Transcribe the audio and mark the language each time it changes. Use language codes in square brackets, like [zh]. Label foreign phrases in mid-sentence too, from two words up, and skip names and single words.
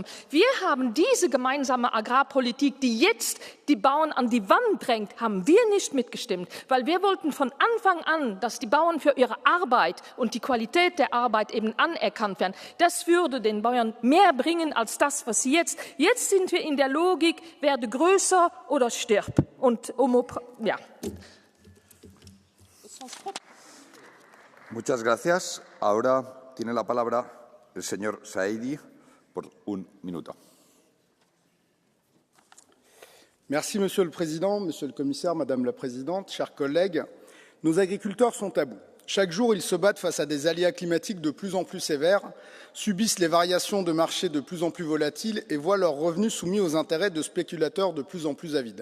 [de] Wir haben diese gemeinsame Agrarpolitik, die jetzt die Bauern an die Wand drängt, haben wir nicht mitgestimmt, weil wir wollten von Anfang an, dass die Bauern für ihre Arbeit und die Qualität der Arbeit eben anerkannt werden. Das würde den Bauern mehr bringen als das, was sie jetzt. Jetzt sind wir in der Logik, werde größer oder stirb. Und ja. [es] Muchas gracias. Ahora tiene la palabra el señor Saïdi por un minuto. [fr] Merci, Monsieur le Président, Monsieur le Commissaire, Madame la Présidente, chers collègues. Nos agriculteurs sont à bout. Chaque jour, ils se battent face à des aléas climatiques de plus en plus sévères, subissent les variations de marché de plus en plus volatiles et voient leurs revenus soumis aux intérêts de spéculateurs de plus en plus avides.